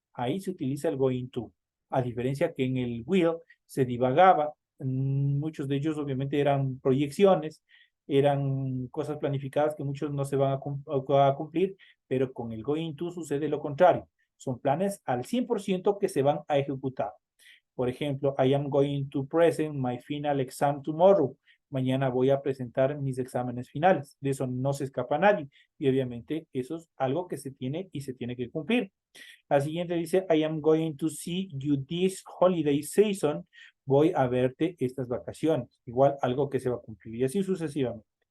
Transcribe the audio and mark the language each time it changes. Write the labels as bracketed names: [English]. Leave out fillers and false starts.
[Spanish] Ahí se utiliza el going to, a diferencia que en el will se divagaba. Muchos de ellos obviamente eran proyecciones, eran cosas planificadas que muchos no se van a cumplir, pero con el going to sucede lo contrario. Son planes al 100% que se van a ejecutar. Por ejemplo, [English] I am going to present my final exam tomorrow. [Spanish] Mañana voy a presentar mis exámenes finales. De eso no se escapa nadie. Y obviamente eso es algo que se tiene y se tiene que cumplir. La siguiente dice, [English] I am going to see you this holiday season. [Spanish] Voy a verte estas vacaciones. Igual algo que se va a cumplir y así sucesivamente.